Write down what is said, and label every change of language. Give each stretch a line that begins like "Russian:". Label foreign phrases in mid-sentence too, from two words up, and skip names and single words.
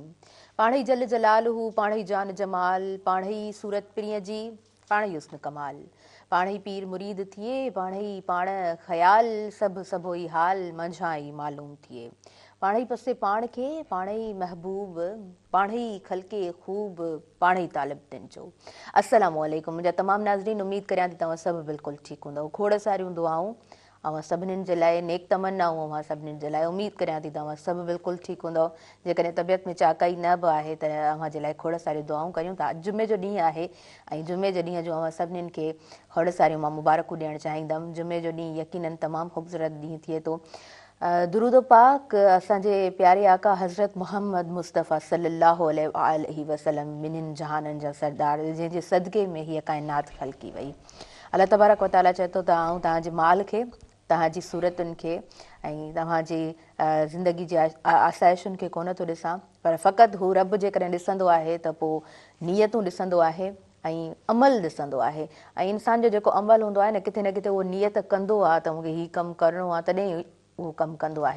Sindhi: पाणई जल जलालहू, पाणई जान जमाल, पाणई सूरत पिणीअ जी, पाणई हुस्न कमाल। पाणई पीर मुरीद थिए, पाणई पाण ख़याल, सभु सभोई हाल मंझाई मालूम थिए। पाणई पसे पाण खे, पाणई महबूब, पाणई खलके खूब, पाणई तालिब दिन जो।
Arabic: السلام عليكم
Sindhi: मुंहिंजा तमामु नाज़रीन, उम्मीद करियां थी तव्हां सभु बिल्कुलु ठीकु हूंदव। खोड़ सारियूं दुआऊं अवां सभिनीनि जे लाइ, नेक तमन्नाऊं अवां सभिनीनि जे लाइ। उम्मीद करियां थी तव्हां सभु बिल्कुलु ठीकु हूंदव। जेकॾहिं तबियत में चाकाई न बि आहे त अव्हां जे लाइ खोड़ सारियूं दुआऊं कयूं था। अॼु जुमे जो ॾींहुं आहे ऐं जुमे जे ॾींहं जो अवां सभिनीनि खे खोड़ सारियूं मां मुबारकूं ॾियणु चाहींदमि। जुमे जो ॾींहुं यकीनन तमामु ख़ूबसूरत ॾींहुं थिए थो। दुरूद पाक असांजे प्यारे आका हज़रत मोहम्मद मुस्तफ़ा
Arabic: صلى الله عليه وسلم
Sindhi: ॿिन्हिनि जहाननि जा सरदार, जंहिंजे सदके में हीअ काइनात ख़लकी वई।
Arabic: الله تبارك وتعالى
Sindhi: चए थो त आउं तव्हांजे माल खे, तव्हांजी सूरतुनि खे ऐं तव्हांजी ज़िंदगी जी आसाइशुनि खे कोन थो ॾिसां, पर फ़क़ति हू रब जेकॾहिं ॾिसंदो आहे त पोइ नियतूं ॾिसंदो आहे ऐं अमल ॾिसंदो आहे। ऐं इंसान जो जेको अमल हूंदो आहे न किथे उहो नियत कंदो आहे त मूंखे हीउ कमु करिणो आहे, तॾहिं उहो कमु कंदो आहे।